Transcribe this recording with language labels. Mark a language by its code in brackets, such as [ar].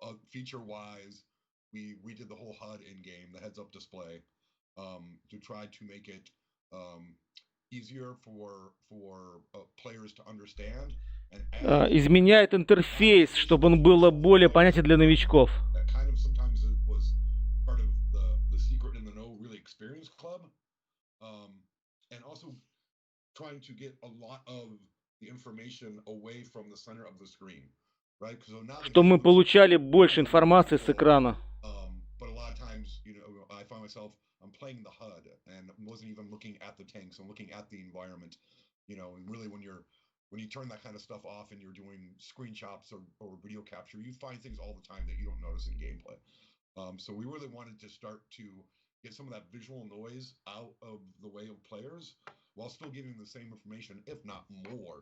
[en] Feature-wise, we redid the whole HUD in game, the heads-up display, to try to make it easier for players to understand. [ru] Изменяет интерфейс, чтобы он был более понятен для новичков. [en] That kind of sometimes it was part of the secret in the no really experienced club, and also trying to get a lot of the information away from the center of the screen, right? So now [ru] Что мы получали больше информации с экрана. [en] But a lot of times, you know, I find myself I'm playing the HUD and wasn't even looking at the tanks. I'm looking at the environment, you know, and really when you turn that kind of stuff off and you're doing screenshots or video capture, you find things all the time that you don't notice in gameplay. So we really wanted to start to get some of that visual noise out of the way of players while still giving the same information, if not more.